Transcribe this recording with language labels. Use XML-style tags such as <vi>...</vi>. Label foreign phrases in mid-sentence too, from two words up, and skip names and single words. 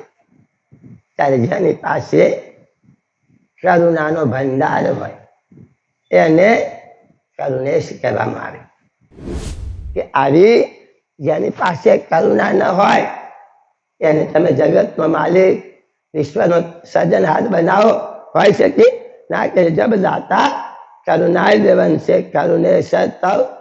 <gu>ત્યારે જેની પાસે કરુણાનો ભંડાર હોય એને કરુણેશ કહેવામાં આવે. કે આવી જેની પાસે કરુણા ન હોય એને તમે જગતનો માલિક, વિશ્વનો સર્જનહાર બનાવો, હોય શકે ના.</gu> <hi>के जब दाता करुणाय देवन से करुणेश तव.</hi>